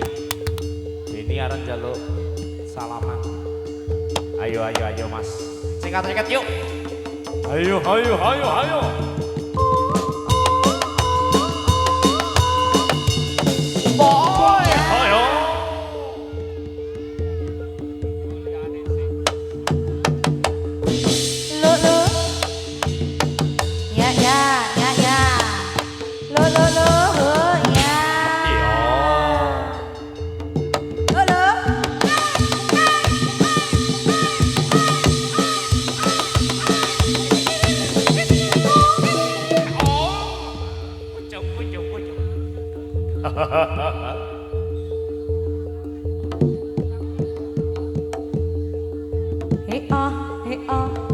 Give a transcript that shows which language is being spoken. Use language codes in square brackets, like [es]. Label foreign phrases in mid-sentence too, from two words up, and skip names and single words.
[jv] Deni arep njaluk salaman. Ayo Mas. Singkat yuk. Ayo. Boy, ayo. Lo, lo. Ya. Lo, ya. Iya. Lo, lo. Pucuk. Oh.